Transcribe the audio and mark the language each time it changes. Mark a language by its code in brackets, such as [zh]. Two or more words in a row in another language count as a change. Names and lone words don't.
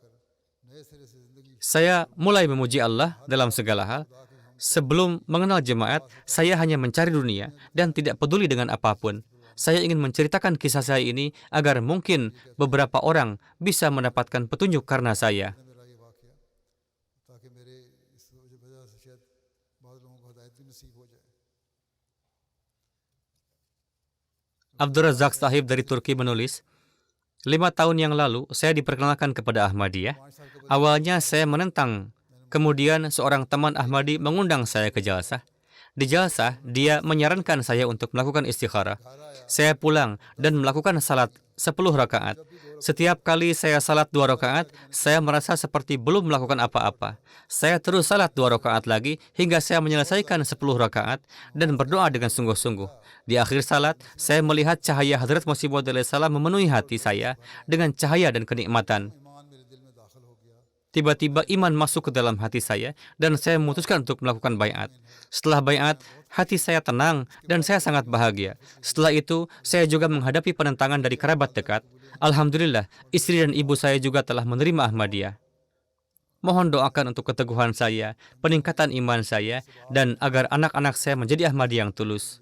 [id] Saya mulai memuji Allah dalam segala hal. Sebelum mengenal jemaat, saya hanya mencari dunia dan tidak peduli dengan apapun. Saya ingin menceritakan kisah saya ini agar mungkin beberapa orang bisa mendapatkan petunjuk karena saya. [ur] میرے اس وجہ سے شاید بہت لوگوں کو ہدایت بھی نصیب ہو جائے. [id] Abdul Razak Sahib dari Turki menulis, 5 tahun yang lalu saya diperkenalkan kepada Ahmadiyah. [ur] 5 سال کے [id] Awalnya saya menentang, kemudian seorang teman Ahmadi mengundang saya ke jalsah. Di jalsah, dia menyarankan saya untuk melakukan istikharah. Saya pulang dan melakukan salat 10 rakaat. Setiap kali saya salat 2 rakaat, saya merasa seperti belum melakukan apa-apa. Saya terus salat 2 rakaat lagi hingga saya menyelesaikan 10 rakaat dan berdoa dengan sungguh-sungguh. Di akhir salat, saya melihat cahaya Hadrat Masih Maud alaihissalam memenuhi hati saya dengan cahaya dan kenikmatan. [ur] ایمان میرے دل میں داخل ہو گیا. [id] Tiba-tiba iman masuk ke dalam hati saya dan saya memutuskan untuk melakukan bayat. Setelah bayat, hati saya tenang dan saya sangat bahagia. Setelah itu, saya juga menghadapi penentangan dari kerabat dekat. Alhamdulillah, istri dan ibu saya juga telah menerima Ahmadiyah. Mohon doakan untuk keteguhan saya, peningkatan iman saya, dan agar anak-anak saya menjadi Ahmadi yang tulus.